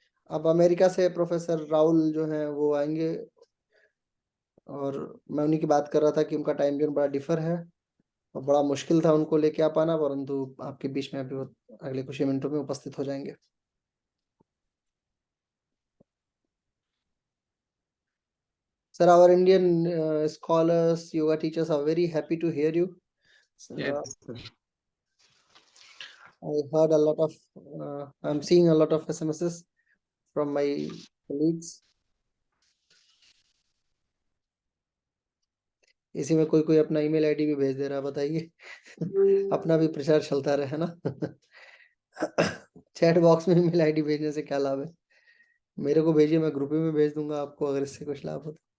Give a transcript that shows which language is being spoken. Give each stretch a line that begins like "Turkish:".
Hindi: अब अमेरिका से प्रोफेसर राहुल जो हैं वो आएंगे, और मैं उन्हीं की बात कर रहा था कि उनका टाइम जोन बड़ा डिफर है और बड़ा मुश्किल था उनको लेके आ पाना, परंतु आपके बीच में अभी वो अगले कुछ ही मिनटों में उपस्थित हो जाएंगे।
English: Sir, our Indian scholars, yoga teachers are very happy to hear you. Yes, sir. I heard a lot of, I'm seeing a lot of SMSs from my colleagues.
Hindi: इसी में कोई कोई अपना ईमेल आईडी भी भेज दे रहा है, बताइए। अपना भी प्रचार चलता रहे, है ना। चैट बॉक्स में ईमेल आईडी भेजने से क्या लाभ है। मेरे को भेजिए, मैं ग्रुप में भेज दूंगा आपको, अगर इससे कुछ लाभ हो तो।